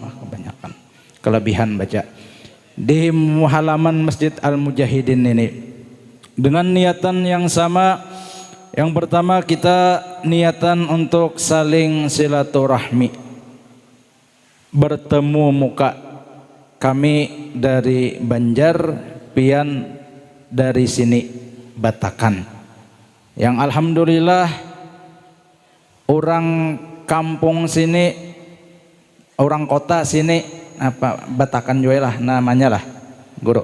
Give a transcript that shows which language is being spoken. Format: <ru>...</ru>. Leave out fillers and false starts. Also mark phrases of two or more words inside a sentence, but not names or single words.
<id>Kebanyakan kelebihan baca di halaman Masjid Al-Mujahidin ini dengan niatan yang sama. Yang pertama, kita niatan untuk saling silaturahmi, bertemu muka. Kami dari Banjar, pian dari sini Batakan, yang alhamdulillah orang kampung sini, orang kota sini, apa Batakan juga lah namanya lah, guru.</id>